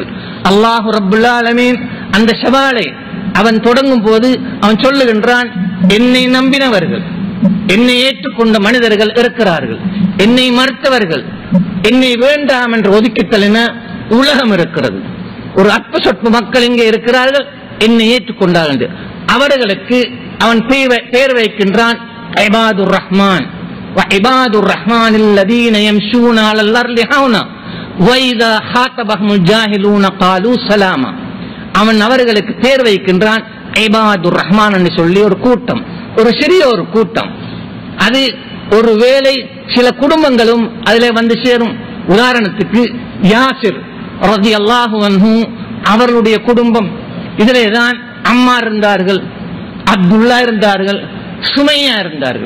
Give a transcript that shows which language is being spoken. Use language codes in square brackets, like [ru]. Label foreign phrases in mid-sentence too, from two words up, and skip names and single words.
[ta] அல்லாஹு ரப்புல் ஆலமீன் அந்த சவாலை அவன் தொடங்கும் போது அவன் சொல்லுகின்றான், என்னை நம்பினவர்கள், என்னை ஏற்றுக்கொண்ட மனிதர்கள் இருக்கிறார்கள், என்னை மறுத்தவர்கள், என்னை வேண்டாம் என்று ஒதுக்கித்தலின உலகம் இருக்கிறது. ஒரு அற்ப சொற்ப மக்கள் இங்கே இருக்கிறார்கள், என்னை ஏற்றுக்கொண்டார்கள். அவர்களுக்கு அவன் பெயர் வைக்கின்றான் [ar] عباد الرحمن. وعبادُ الرحمن الذين يمشون على الأرض هونا وإذا خاطبهم الجاهلون قالوا سلاما. [ta] அவன் அவர்களுக்கு பேர் வைக்கின்றான் [ar] عباد الرحمن [ta] என்று சொல்லி ஒரு கூட்டம், ஒரு சிறிய ஒரு கூட்டம். அது ஒரு வேளை சில குடும்பங்களும் அதிலே வந்து சேரும். உதாரணத்துக்கு யாசிர் [ar] رضي الله عنه [ta] அவர்களுடைய குடும்பம், இதிலேதான் அம்மார் இருந்தார்கள், அப்துல்லா இருந்தார்கள், சுமையா இருந்தார்கள்.